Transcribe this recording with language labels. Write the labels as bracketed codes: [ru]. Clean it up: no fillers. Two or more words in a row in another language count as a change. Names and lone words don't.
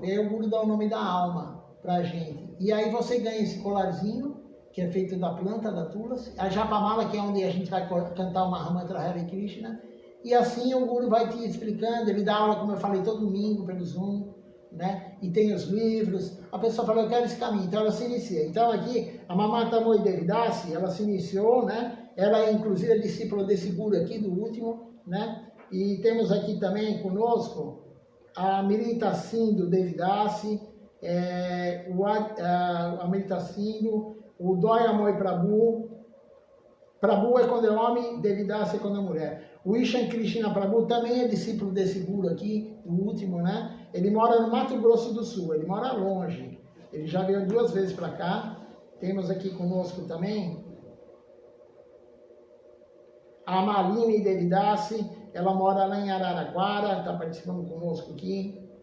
[pt] E aí o Guru dá o nome da alma pra gente. E aí você ganha esse colarzinho, que é feito da planta, da tulasi, a japamala, que é onde a gente vai cantar o Mahamantra Hare Krishna, e assim o Guru vai te explicando, ele dá aula, como eu falei, todo domingo pelo Zoom, né? E tem os livros, a pessoa fala, eu quero esse caminho, então ela se inicia. Então aqui, a Mamata Moi Devidasi, ela se iniciou, né? Ela é inclusive a discípula desse Guru aqui, do último, né? E temos aqui também conosco a Amrita Sindhu Devidasi, a Amrita Sindhu, o Doya Moi Prabhu. Prabhu é quando é homem, Devidasi é quando é mulher. O Ishan Krishna Prabhu também é discípulo desse Guru aqui, o último, né? Ele mora no Mato Grosso do Sul, ele mora longe. Ele já veio 2 vezes para cá. Temos aqui conosco também a Malini Devidasi, ela mora lá em Araraquara, está participando conosco aqui.